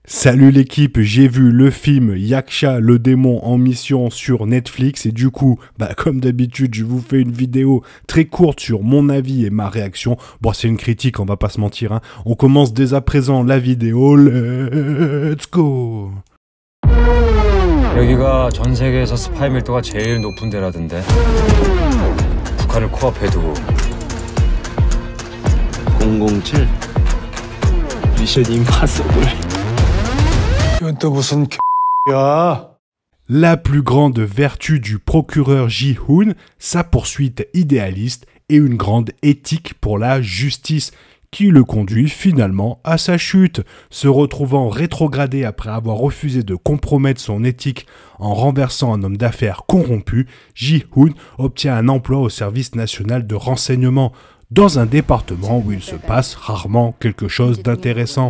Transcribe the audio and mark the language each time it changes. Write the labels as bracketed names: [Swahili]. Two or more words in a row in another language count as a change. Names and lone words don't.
[French] Salut l'équipe, j'ai vu le film Yaksha le démon en mission sur Netflix et du coup, comme d'habitude, je vous fais une vidéo très courte sur mon avis et ma réaction. Bon, c'est une critique, on va pas se mentir, hein. On commence dès à présent la vidéo, [English] let's go. [Korean] 여기가 전 세계에서 스파이 밀도가 제일 높은 데라던데. 북한을 코앞에 두고 007 미션 임파서블. 이건 또 무슨 야? [French] La plus grande vertu du procureur Ji-hoon, sa poursuite idéaliste et une grande éthique pour la justice qui le conduit finalement à sa chute. Se retrouvant rétrogradé après avoir refusé de compromettre son éthique en renversant un homme d'affaires corrompu, Ji-hoon obtient un emploi au service national de renseignement, dans un département où il se passe rarement quelque chose d'intéressant.